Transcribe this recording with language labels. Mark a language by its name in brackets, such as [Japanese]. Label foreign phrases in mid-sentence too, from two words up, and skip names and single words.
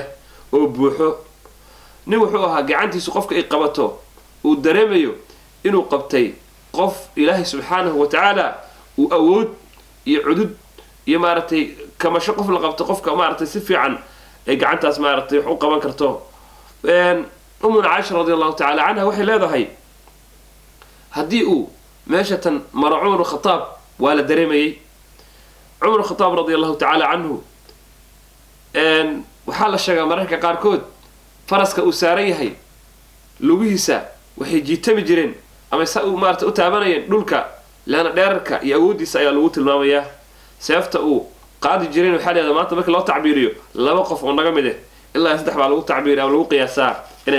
[Somali] oo buuxo nin wuxuu ahaa gacantiisu qofka ay qabato uu dareemayo inuu qabtay qof ilaahay [Arabic] سبحانه وتعالى [Somali] uu awood iyo cudud iyo maaragtay kamasho qof la qabto qofka maaragtay si fiican ay gacantaas maaragtay wax u qaban karto umuna Caaisha [Arabic] رضي الله تعالى عنها [Somali] waxay leedahay haddii uu meeshatan maro Umar Khataab waa la dareemayay Umar Khataab [Arabic] رضي الله تعالى عنه [Somali] waxaa la sheegaa mararka qaarkood faraska uu saaran yahay lugihiisa waxay jiitami jireen ama sa uu maaragtay u taabanayeen dhulka laana dheerarka iyo awoodiisa ayaa lagu tilmaamayaa seefta uu qaadi jireen waxa leedahay maanta marka loo tacbiiriyo laba qof oo naga mid ah ilaa saddex baa lagu tacbiiriyaa oo lagu qiyaasaa inay